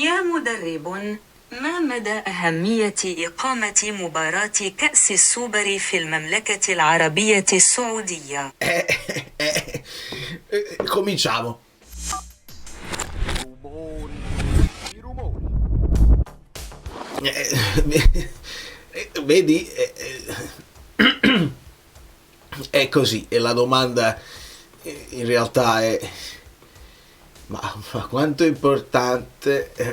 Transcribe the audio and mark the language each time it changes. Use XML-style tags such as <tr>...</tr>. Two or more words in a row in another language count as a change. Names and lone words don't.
<ar>يا مدرب، ما مدى أهمية إقامة مباراة كأس السوبر في المملكة العربية السعودية؟</ar> <it>Cominciamo. Vedi, è così, e la domanda in realtà è: ma quanto è importante?</it>